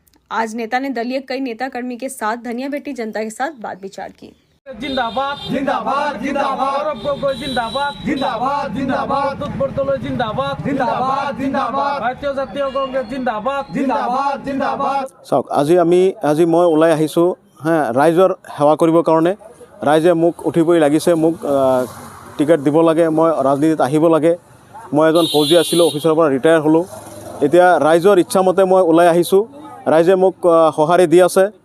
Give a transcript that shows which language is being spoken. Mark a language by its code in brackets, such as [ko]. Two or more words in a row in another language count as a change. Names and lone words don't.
[hi] आज नेता ने दलीय कई नेता कर्मी के साथ धनिया बेटी जनता के साथ बात विचार की। जिंदाबाद जिंदाबाद जिंदाबाद जिंदाबाद जिंदाबाद जिंदाबाद जिंदाबाद जिंदाबाद जिंदाबाद भारतीय जातीय कांग्रेस जिंदाबाद जिंदाबाद जिंदाबाद। [as] চাওক আজি মই ওলাই আহিছোঁ ৰাইজৰ সেৱা কৰিবৰ কাৰণে। ৰাইজে মোক উঠিবই লাগিছে, মোক টিকেট দিব লাগে, মই ৰাজনীতিত আহিব লাগে। মই এজন ফৌজি আছিলোঁ, অফিচৰ পৰা ৰিটায়াৰ হ'লোঁ। এতিয়া ৰাইজৰ ইচ্ছামতে মই ওলাই আহিছোঁ। ৰাইজে মোক সঁহাৰি দি আছে।